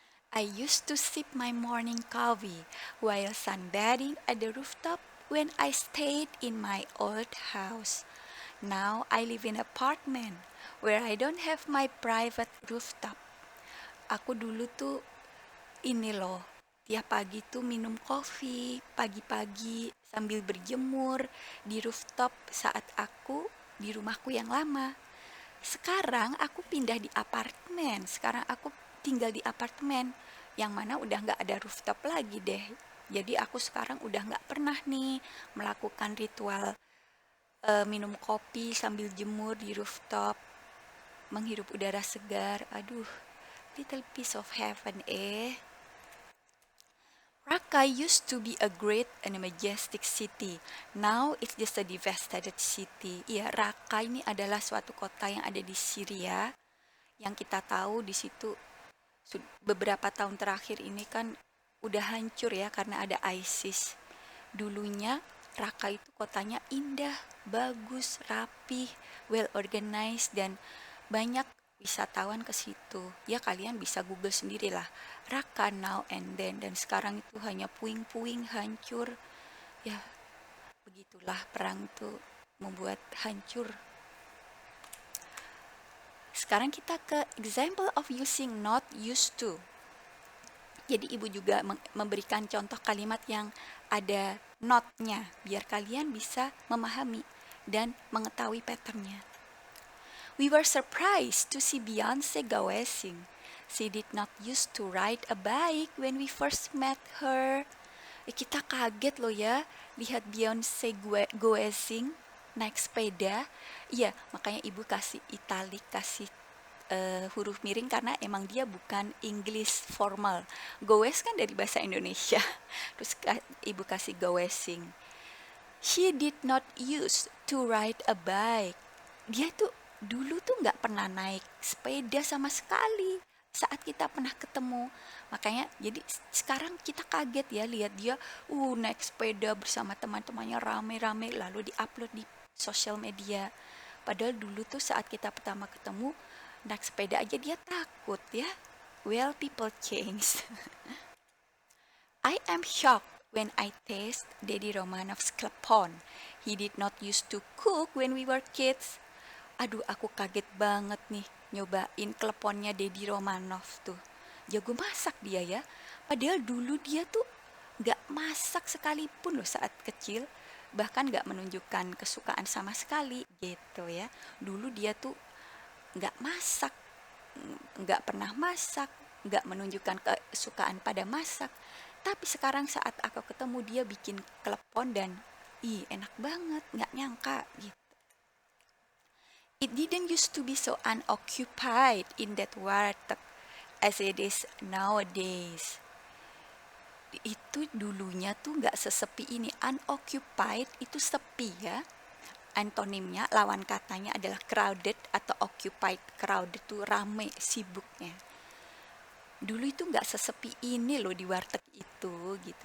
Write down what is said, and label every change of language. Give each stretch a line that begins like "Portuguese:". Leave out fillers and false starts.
English: I used to sip my morning coffee while sunbathing at the rooftop when I stayed in my old house. Now I live in an apartment where I don't have my private rooftop.
Indonesian: Aku dulu tuh ini loh, tiap pagi tuh minum kopi pagi-pagi sambil berjemur di rooftop saat aku di rumahku yang lama. Sekarang aku pindah di apartemen. Sekarang aku tinggal di apartemen yang mana udah nggak ada rooftop lagi deh. Jadi aku sekarang udah nggak pernah nih melakukan ritual minum kopi sambil jemur di rooftop, menghirup udara segar.
English: Aduh, little piece of heaven eh. Raqqa used to be a great and a majestic city. Now it's just a devastated city.
Indonesian: Iya, Raqqa ini adalah suatu kota yang ada di Syria. Yang kita tahu di situ beberapa tahun terakhir ini kan udah hancur ya karena ada ISIS. Dulunya Raqqa itu kotanya indah, bagus, rapih,
English: well organized,
Indonesian: dan banyak wisatawan ke situ. Ya kalian bisa Google sendirilah. Raqqa
English: now and then,
Indonesian: dan sekarang itu hanya puing-puing hancur. Ya, begitulah perang itu membuat hancur. Sekarang kita ke
English: example of using not used to.
Indonesian: Jadi ibu juga memberikan contoh kalimat yang ada not-nya biar kalian bisa memahami dan mengetahui patternnya.
English: We were surprised to see Beyonce goessing. She did not used to ride a bike when we first met her.
Indonesian: Kita kaget loh ya, lihat Beyonce goessing, naik sepeda. Iya, makanya ibu kasih italik, kasih huruf miring karena emang dia bukan English formal. Goes kan dari bahasa Indonesia. Terus ibu kasih goessing.
English: She did not use to ride a bike.
Indonesian: Dia tuh dulu tuh nggak pernah naik sepeda sama sekali saat kita pernah ketemu. Makanya jadi sekarang kita kaget ya lihat dia naik sepeda bersama teman-temannya rame-rame lalu diupload di sosial media. Padahal dulu tuh saat kita pertama ketemu naik sepeda aja dia takut ya.
English: Well, people change. I am shocked when I taste Daddy Romanov's klepon. He did not used to cook when we were kids.
Indonesian: Aduh, aku kaget banget nih nyobain kleponnya Daddy Romanov tuh. Jago masak dia ya. Padahal dulu dia tuh gak masak sekalipun loh saat kecil. Bahkan gak menunjukkan kesukaan sama sekali gitu ya. Dulu dia tuh gak masak, gak pernah masak, gak menunjukkan kesukaan pada masak. Tapi sekarang saat aku ketemu dia bikin klepon dan enak banget, gak nyangka gitu.
English: It didn't used to be so unoccupied in that warteg as it is nowadays.
Indonesian: Itu dulunya tuh nggak sesepi ini. Unoccupied itu sepi ya. Antonimnya, lawan katanya adalah crowded atau occupied. Crowded tuh rame, sibuknya. Dulu itu nggak sesepi ini loh di warteg itu gitu.